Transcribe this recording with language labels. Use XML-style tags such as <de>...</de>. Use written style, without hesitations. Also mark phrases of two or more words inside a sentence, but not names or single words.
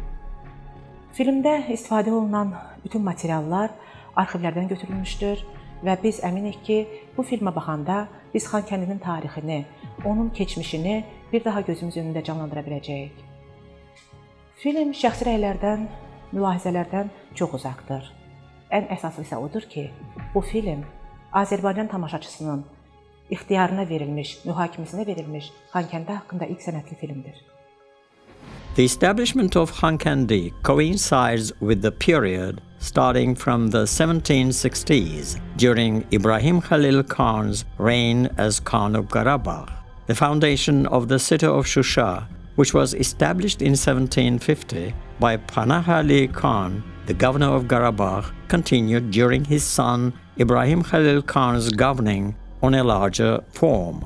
<az>Filmdə istifadə olunan bütün materiallar arxivlərdən götürülmüşdür və biz əminik ki, bu filmə baxanda biz Xankəndinin tarixini, onun keçmişini bir daha gözümüz önündə canlandıra biləcəyik. Film şəxsi rəylərdən, mülahizələrdən çox uzaqdır. Ən əsaslı isə odur ki, bu film Azərbaycan tamaşaçısının ixtiyarına verilmiş, mühakiməsinə verilmiş Xankəndi haqqında ilk sənədli filmdir.</az> <en>The establishment of Xankəndi coincides with the period starting from the 1760s during Ibrahim Khalil Khan's reign as Khan of Qarabağ. The foundation of the city of Şuşa, which was established in 1750 by Panah Ali Khan, the governor of Qarabağ, continued during his son Ibrahim Khalil Khan's governing on a larger form.</en>